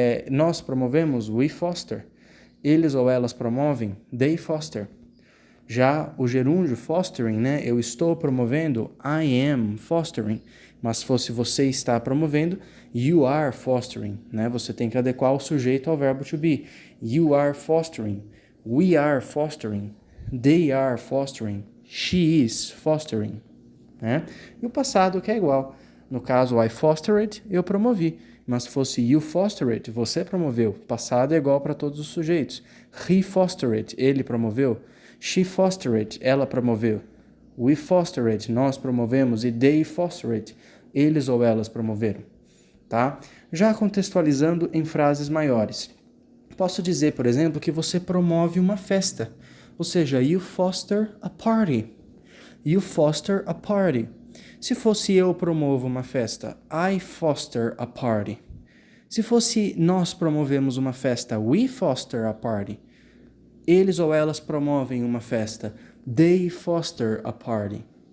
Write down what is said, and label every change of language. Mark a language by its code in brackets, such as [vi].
[pt] Nós promovemos, [en] we foster. [pt] Eles ou elas promovem, [en] they foster. [pt] Já o gerúndio fostering, né? Eu estou promovendo, [en] I am fostering. [pt] Mas se fosse você está promovendo, [en] you are fostering, [pt] né? Você tem que adequar o sujeito ao verbo to be. [en] You are fostering, we are fostering, they are fostering, she is fostering, né? [pt] E o passado que é igual. No caso, [en] I fostered, [pt] eu promovi. Mas se fosse [en] you fostered, [pt] você promoveu. Passado é igual para todos os sujeitos. [en] He fostered, [pt] ele promoveu. [en] She fostered, [pt] ela promoveu. [en] We fostered, [pt] nós promovemos. E [en] they fostered, [pt] eles ou elas promoveram. Tá? Já contextualizando em frases maiores. Posso dizer, por exemplo, que você promove uma festa. Ou seja, [en] you foster a party. You foster a party. [pt] Se fosse eu promovo uma festa, [en] I foster a party. [pt] Se fosse nós promovemos uma festa, [en] we foster a party. [pt] Eles ou elas promovem uma festa, [en] they foster a party.